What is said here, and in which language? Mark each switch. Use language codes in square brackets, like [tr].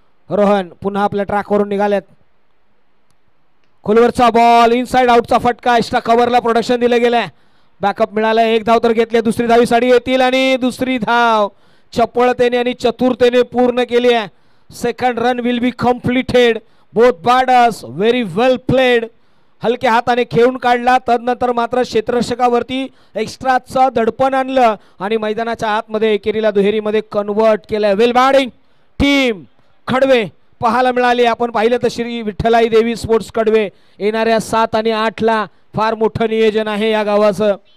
[mr] रोहन पुन्हा आपल्या ट्रॅकवरून निघालेत. खोलवरचा बॉल इनसाइड आउटचा फटका. एक्स्ट्रा कव्हरला प्रोडक्शन दिलं गेलंय. बॅकअप मिळाला. एक धाव तर घेतली. दुसरी धावीसाठी येतील आणि दुसरी धाव चपळतेने आणि चतुरतेने पूर्ण केली आहे. [en] Second run will be completed. Both batters very well played. [mr] हलक्या हाताने खेळून काढला. तदनंतर मात्र क्षेत्ररक्षकावरती एक्स्ट्राचं दडपण आणलं आणि मैदानाच्या आतमध्ये एकेरीला दुहेरीमध्ये कन्वर्ट केलं. वेल बॅटिंग टीम खडवे पाहायला मिळाली. आपण पाहिलं तर श्री विठ्ठलाई देवी स्पोर्ट्स कडवे येणाऱ्या 7 आणि 8 ला फार मोठं नियोजन आहे या गावाचं.